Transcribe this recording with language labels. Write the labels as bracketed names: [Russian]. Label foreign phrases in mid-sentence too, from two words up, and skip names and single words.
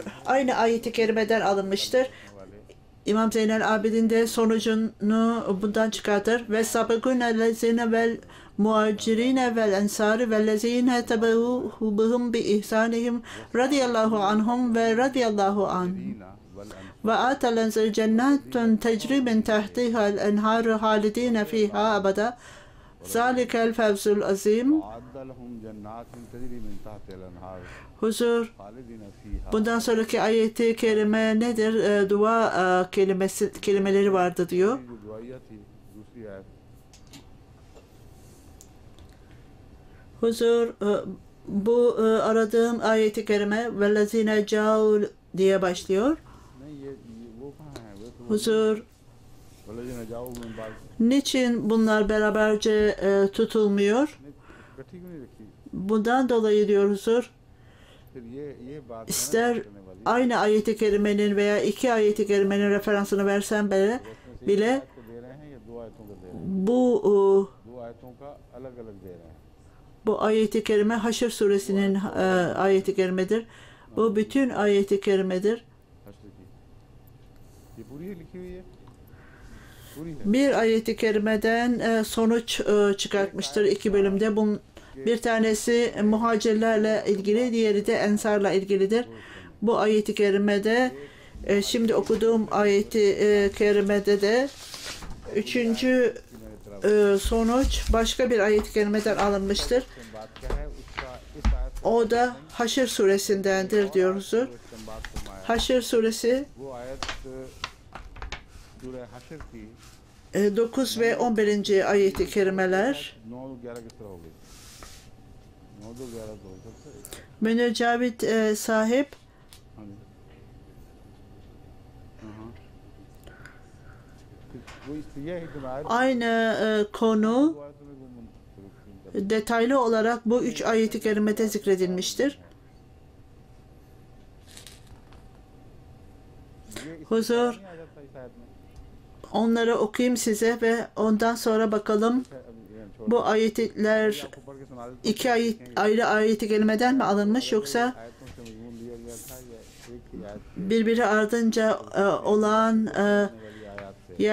[Turkish] Aynı ayeti kerimeden alınmıştır. İmam Zeynel Abidin de sonucunu bundan çıkartır. [Arabic] والسابقون الذين والمهاجرين والأنصار والذين اتبعوهم بإحسانهم رضي الله عنهم ورضي الله عن. وأعد لهم جنات تجري من تحتها الأنهار خالدين فيها أبدا. ذلك الفوز العظيم. أعد لهم جنات تجري من تحتها الأنهار [Turkish] Huzur. [Arabic] خالدين فيها [Turkish] Bundan sonraki ayeti kerime nedir? Dua kelimeleri vardı diyor. [Urdu] جو دعایا تھی دوسری آیت [Turkish] Huzur, bu aradığım ayeti kerime [Arabic] والذين جاءوا [Turkish] diye başlıyor. [Urdu] نہیں یہ وہ کہاں ہے وہ تو [Turkish] Huzur, [Arabic] والذين جاءوا من بعد [Turkish] niçin bunlar beraberce tutulmuyor? [Urdu] اکٹھی کیوں نہیں رکھی [Turkish] Bundan dolayı diyor huzur, [Urdu] پھر یہ بات ہے نا [Turkish] ister [Urdu] کرنے والی [Turkish] aynı ayeti kerimenin veya iki ayeti kerimenin referansını versem bile [Urdu] کو دے رہے ہیں یا دو آیتوں کو دے رہے ہیں [Turkish] bu [Urdu] دو آیتوں کا الگ الگ دے رہے ہیں [Turkish] bu ayeti kerime Haşr suresinin ayeti kerimedir. Bu bütün ayeti kerimedir. [Urdu] حشر کی یہ پوری ہی لکھی ہوئی ہے پوری ہے [Turkish] Bir ayeti kerimeden sonuç çıkartmıştır iki bölümde. Bir tanesi muhacirlerle ilgili, diğeri de ensarla ilgilidir. Bu ayeti kerimede şimdi okuduğum ayeti kerimede de üçüncü sonuç başka bir ayet-i kerimeden alınmıştır. [Urdu] بات کیا ہے اس کا اس آیت [Turkish] O da Haşr suresindendir diyoruz. [Urdu] سے بات فرمایا [Turkish] Haşr suresi [Urdu] وہ آیت سورہ حشر کی [Turkish] 9 ve 11. ayeti kerimeler. [Urdu] 9-11 کس طرح ہو گئی 9-11 تو ہو سکتا ہے [Turkish] Münir Cavit sahip [Urdu] ہاں جی ہاں وہ یہ ہے کہ آیت [Turkish] aynı konu [Urdu] وہ آیت میں وہ منفرد [Turkish] detaylı olarak bu üç ayeti kerimede zikredilmiştir. Huzur, [Urdu] نہیں آ جاتا اس آیت میں [Turkish] onları okuyayım size ve ondan sonra bakalım [Urdu] چھوڑ [Turkish] bu ayetler [Urdu] آپ کو پڑھ کے سنا دیتا [Turkish] iki ayrı ayeti kerimeden mi alınmış yoksa [Urdu] آیتوں سے مضمون لیا گیا تھا یا ایک ہی آیت [Turkish] birbiri ardınca olan [Urdu] والی آیت سے